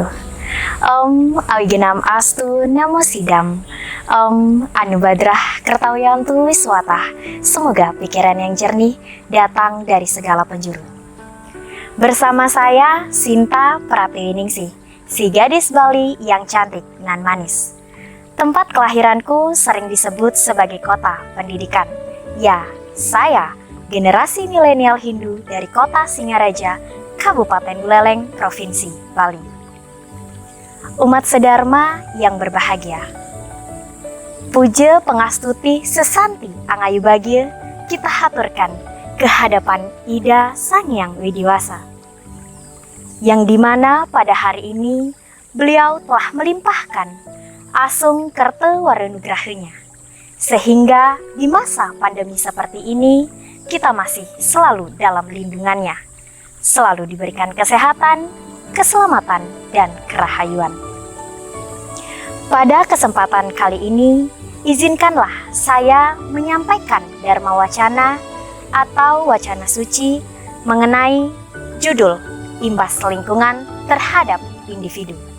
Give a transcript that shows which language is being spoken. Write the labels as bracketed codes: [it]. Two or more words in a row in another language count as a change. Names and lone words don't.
[sa] ॐ अविघ्नम् अस्तु नमो सिद्धम्. ॐ आनोभद्राः क्रतवोयन्तु विश्वतः. [id] Semoga pikiran yang jernih datang dari segala penjuru. Bersama saya Sinta Pratiwiningsih, si gadis Bali yang cantik nan manis. Tempat kelahiranku sering disebut sebagai kota pendidikan. Ya, saya generasi milenial Hindu dari kota Singaraja, Kabupaten Buleleng, Provinsi Bali. Umat sedharma yang berbahagia. [ban] Puja pengastuti sesanti angayu bagia [id] kita haturkan ke hadapan Ida Sang Hyang Widiwasa. Yang dimana pada hari ini beliau telah melimpahkan [ban] asung kerta waranugrahanya. [id] Sehingga di masa pandemi seperti ini kita masih selalu dalam lindungannya. Selalu diberikan kesehatan, keselamatan, dan kerahayuan. Pada kesempatan kali ini, izinkanlah saya menyampaikan Dharma Wacana atau Wacana Suci mengenai judul Imbas Lingkungan Terhadap Individu.